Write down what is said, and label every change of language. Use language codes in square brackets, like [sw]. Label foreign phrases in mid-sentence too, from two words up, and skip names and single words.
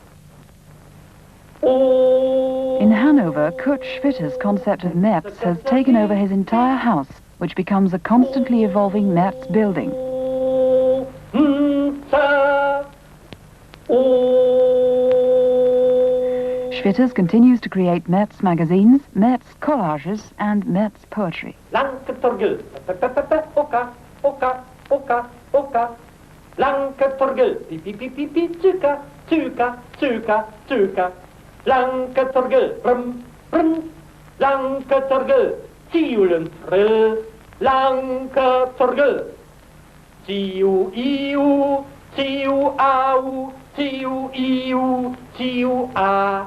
[en] In Hanover, Kitsch Fitter's concept of Metz has taken over his entire house, which becomes a constantly evolving Metz building. Schwitters continues to create Metz magazines, Metz collages, and Metz poetry. Lanke Torgel, oka, oka, oka, oka. Lanke Torgel, pi, tuka, tuka, tuka, tuka. Lanke Torgel, brum, brum. Lanke Torgel, tiulen frill. Lanke Torgel, tiu, iu, tiu, au, tiu, iu, tiu, a.